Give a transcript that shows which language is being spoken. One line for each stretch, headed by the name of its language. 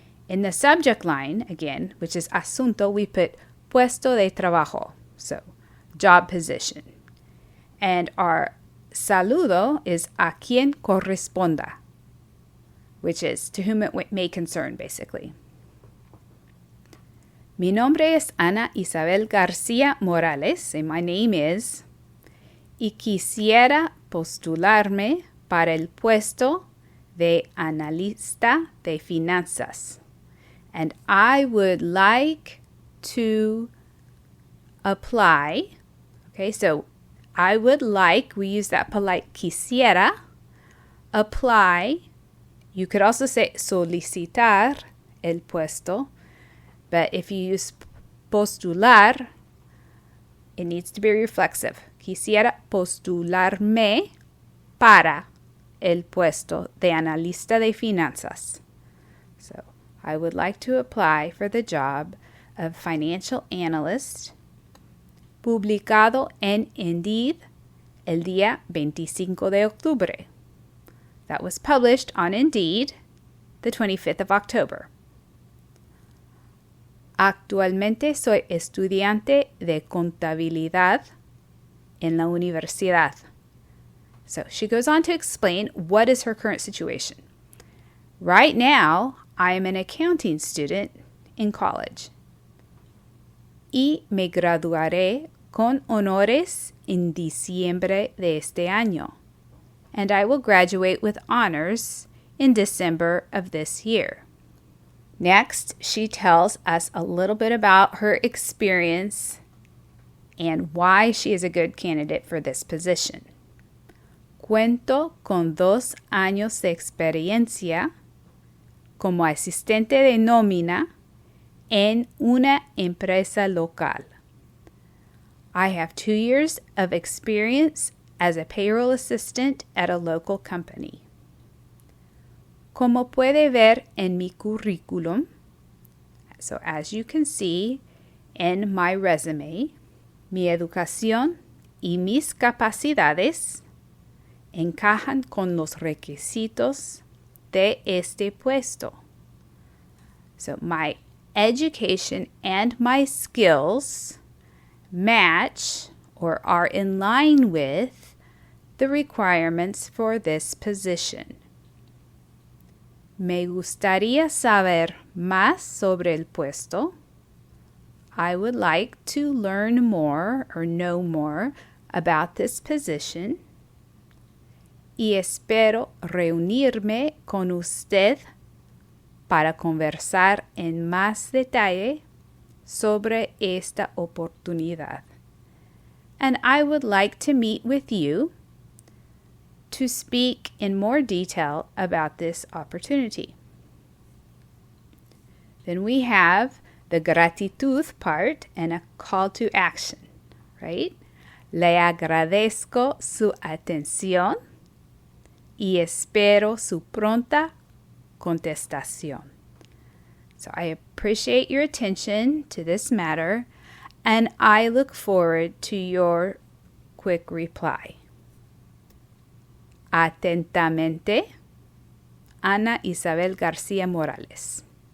English: In the subject line, again, which is asunto, we put
Spanish: puesto de trabajo,
English: so job position. And our saludo is
Spanish: a quien corresponda,
English: which is to whom it may concern, basically.
Spanish: Mi nombre es Ana Isabel García Morales,
English: and my name is,
Spanish: y quisiera postularme para el puesto de analista de finanzas.
English: And I would like to apply. Okay, so I would like, we use that polite quisiera, apply. You could also say
Spanish: solicitar el puesto.
English: But if you use postular, it needs to be reflexive.
Spanish: Quisiera postularme para el puesto de analista de finanzas.
English: So, I would like to apply for the job of financial analyst,
Spanish: publicado en Indeed el día 25 de octubre.
English: That was published on Indeed the 25th of October.
Spanish: Actualmente soy estudiante de contabilidad en la universidad.
English: So she goes on to explain what is her current situation. Right now, I am an accounting student in college.
Spanish: Y me graduaré con honores en diciembre de este año.
English: And I will graduate with honors in December of this year. Next, she tells us a little bit about her experience and why she is a good candidate for this position.
Spanish: Cuento con 2 años de experiencia como asistente de nómina en una empresa local.
English: I have 2 years of experience as a payroll assistant at a local company.
Spanish: Como puede ver en mi currículum,
English: so as you can see in my resume,
Spanish: mi educación y mis capacidades encajan con los requisitos de este puesto.
English: So my education and my skills match or are in line with the requirements for this position.
Spanish: Me gustaría saber más sobre el puesto.
English: I would like to learn more or know more about this position.
Spanish: Y espero reunirme con usted para conversar en más detalle sobre esta oportunidad.
English: and I would like to meet with you to speak in more detail about this opportunity. Then we have the gratitud part and a call to action, right?
Spanish: Le agradezco su atención y espero su pronta contestación.
English: So I appreciate your attention to this matter, and I look forward to your quick reply.
Spanish: Atentamente, Ana Isabel García Morales.